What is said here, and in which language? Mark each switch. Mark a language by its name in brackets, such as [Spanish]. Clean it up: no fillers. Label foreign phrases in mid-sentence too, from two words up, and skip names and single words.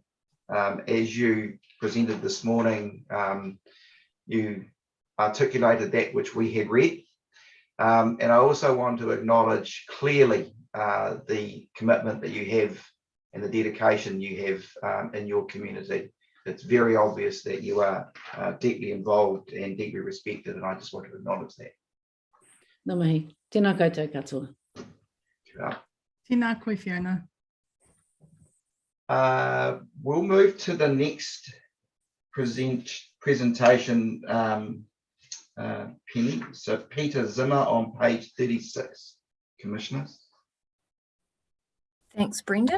[English] As you presented this morning, you articulated that which we had read. And I also want to acknowledge clearly the commitment that you have and the dedication you have in your community. It's very obvious that you are deeply involved and deeply respected, and I just want to acknowledge that. [Māori] Nā mihi. Tēnā koutou katoa. Tēnā koe, Fiona. [English] We'll move to the next presentation, Penny. So Peter Zimmer on page 36, Commissioners. Thanks, Brendan.